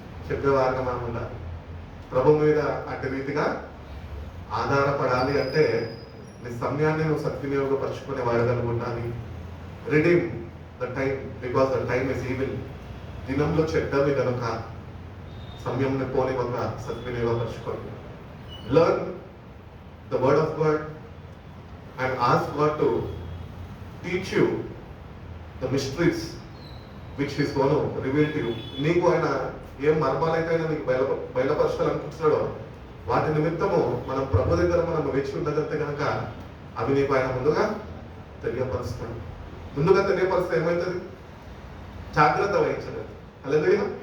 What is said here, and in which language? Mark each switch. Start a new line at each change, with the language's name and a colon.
Telugu: చెప్పేవారుగా మనం ఉండాలి. ప్రభు మీద అటు రీతిగా ఆధారపడాలి అంటే నీ సమయాన్ని నువ్వు సద్వినియోగపరుచుకునే వాడిగా ఉండాలి.
English: Redeem the time because the time is evil.
Telugu: దినంలో చెడ్డవి కనుక సమయంని పోనివ్వక సద్వినియోగపరుచుకోండి.
English: Learn the word of God and ask God to teach you the mysteries which He is going to reveal to you.
Telugu: నీకు ఆయన ఏం మర్మాలైతే నీకు బయలుపరచాలనుకుంటున్నాడో వాటి నిమిత్తము మనం ప్రభు దగ్గర మనం వేచి ఉండగలిగితే కనుక అవి నీకు ఆయన ముందుగా తెలియపరుస్తాడు. ముందుగా తెలియపరిస్తే ఏమవుతుంది? జాగ్రత్త వహించలేదు. హల్లెలూయా.